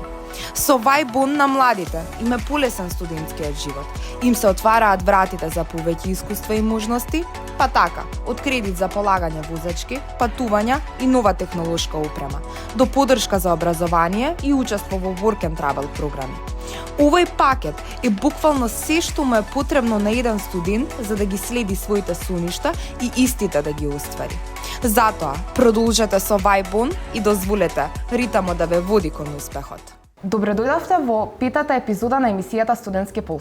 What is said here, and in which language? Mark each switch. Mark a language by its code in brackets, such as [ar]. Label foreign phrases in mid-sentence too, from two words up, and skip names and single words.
[mk] Со вајб на младите им е полесен студентскиот живот, им се отвараат вратите за повеќе искуства и можности, па така, од кредит за полагање возачки, патувања и нова технолошка опрема, до подршка за образование и учество во [en] work and travel [mk] програми. Овој пакет е буквално се што му е потребно на еден студент за да ги следи своите соништа и истите да ги оствари. Затоа, продолжете со вајб и дозволете ритамот да ве води кон успехот. Добре дојдовте во петата епизода на емисијата Студентски пулс.